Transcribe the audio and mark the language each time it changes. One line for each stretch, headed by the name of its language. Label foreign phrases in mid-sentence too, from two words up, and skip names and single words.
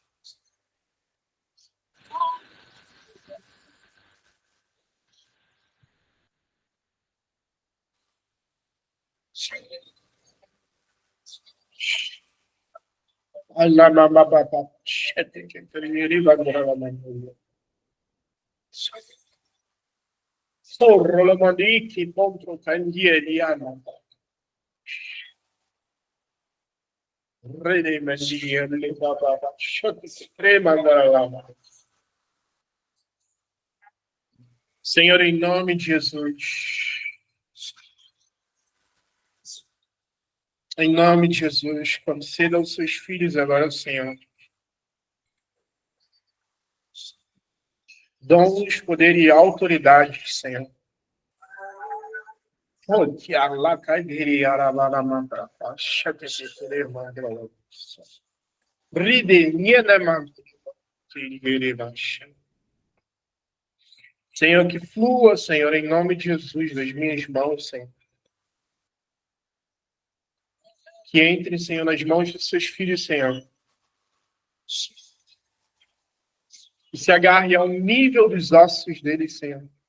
Portuguese: Alamababa, Shate Kiri Vandravamandra. Sorrolamandiki, Pontro Candieriana. Rede Mendia, Libaba, Shate Tremandalama. Senhor, em nome de Jesus. Em nome de Jesus, conceda aos seus filhos agora, Senhor, dons, poder e autoridade, Senhor. Que Allah caidiri arabaramanda, achate se teremandra. Bride niedamanda, Senhor, que flua, Senhor, em nome de Jesus, das minhas mãos, Senhor. Que entre, Senhor, nas mãos dos seus filhos, Senhor. Que se agarre ao nível dos ossos deles, Senhor.